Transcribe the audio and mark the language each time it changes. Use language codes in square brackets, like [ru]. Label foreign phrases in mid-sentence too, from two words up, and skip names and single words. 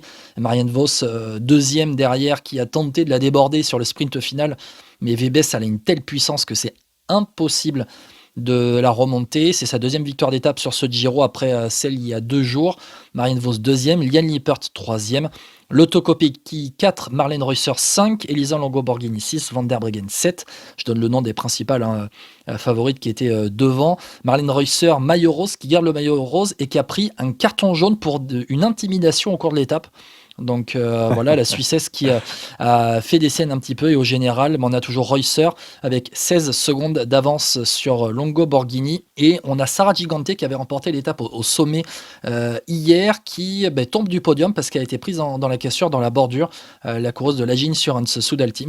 [fr] Marianne Vos, deuxième derrière, qui a tenté de la déborder sur le sprint final, mais Wiebes, elle a une telle puissance que c'est impossible de la remonter. C'est sa deuxième victoire d'étape sur ce Giro après celle il y a 2 jours. Marianne Vos deuxième, Liane Lippert troisième, Lotto Kopecky 4, Marlene Reusser 5, Elisa Longo Borghini 6, Van der Breggen 7. Je donne le nom des principales favorites qui étaient devant. Marlene Reusser, maillot rose, qui garde le maillot rose et qui a pris un carton jaune pour une intimidation au cours de l'étape. Donc voilà, la Suissesse qui a fait des scènes un petit peu, et au général, on a toujours Reusser avec 16 secondes d'avance sur Longo Borghini, et on a Sarah Gigante qui avait remporté l'étape au sommet hier, qui tombe du podium parce qu'elle a été prise dans la cassure, dans la bordure, la coureuse de l'Agile Insurance Soudal Team.